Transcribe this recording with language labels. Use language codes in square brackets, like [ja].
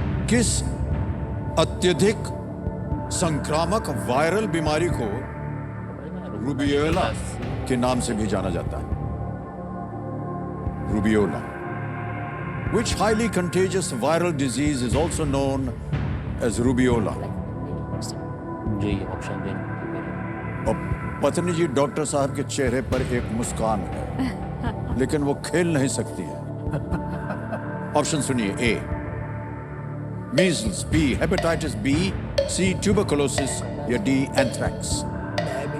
[hi] किस अत्यधिक संक्रामक वायरल बीमारी को रूबियोला के नाम से भी जाना जाता है? Rubeola. [en] Which highly contagious viral disease is also known as rubeola? [hi] Ji option दें। और पत्नी जी डॉक्टर साहब के चेहरे पर एक मुस्कान है, लेकिन वो खेल नहीं सकती है। ऑप्शन सुनिए। ए मीजल्स, बी हेपेटाइटिस बी, सी ट्यूबरकुलोसिस या डी एंथ्रैक्स।